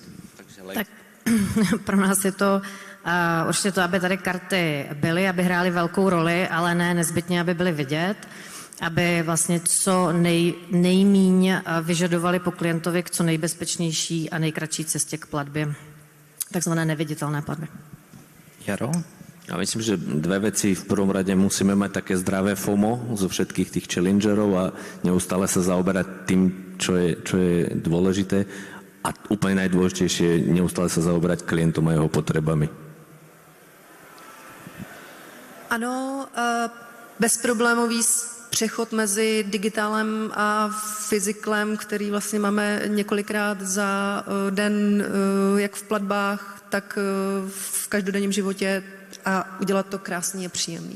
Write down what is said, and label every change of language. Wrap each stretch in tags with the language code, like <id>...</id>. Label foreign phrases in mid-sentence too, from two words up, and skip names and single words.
<cs>Tak pro nás je to určitě to, aby tady karty byly, aby hrály velkou roli, ale ne nezbytně, aby byly vidět, aby vlastně co nejmíň vyžadovali po klientovi k co nejbezpečnější a nejkratší cestě k platbě, takzvané neviditelné platby. Jaro?</cs> <sk>Ja myslím, že dve veci. V prvom rade musíme mať také zdravé FOMO zo všetkých tých challengerov a neustále sa zaoberať tým, čo je dôležité. A úplne najdôležitejšie je neustále sa zaoberať klientom a jeho potrebami.</sk> <cs>Ano, bezproblémový přechod mezi digitálem a fyziklem, který vlastně máme několikrát za den, jak v platbách, tak v každodenním životě, a udělat to krásný a příjemný.</cs>